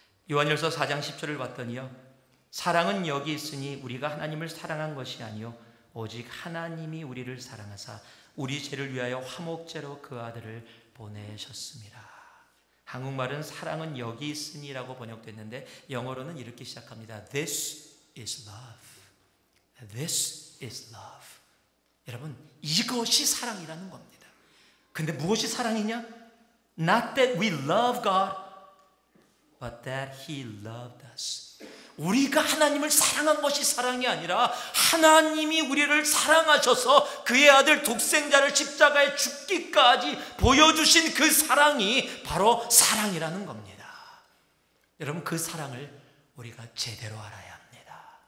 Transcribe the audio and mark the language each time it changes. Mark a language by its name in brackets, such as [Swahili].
[Korean] 요한일서 4장 10절을 봤더니요, 사랑은 여기 있으니 우리가 하나님을 사랑한 것이 아니요 오직 하나님이 우리를 사랑하사 우리 죄를 위하여 화목제로 그 아들을 보내셨습니다. 한국말은 사랑은 여기 있으니라고 번역됐는데 영어로는 이렇게 시작합니다. [English] This is love. This is love. [Korean] 여러분, 이것이 사랑이라는 겁니다. 근데 무엇이 사랑이냐? [English] Not that we love God, but that He loved us. [Korean] 우리가 하나님을 사랑한 것이 사랑이 아니라 하나님이 우리를 사랑하셔서 그의 아들 독생자를 십자가에 죽기까지 보여주신 그 사랑이 바로 사랑이라는 겁니다. 여러분, 그 사랑을 우리가 제대로 알아야 합니다.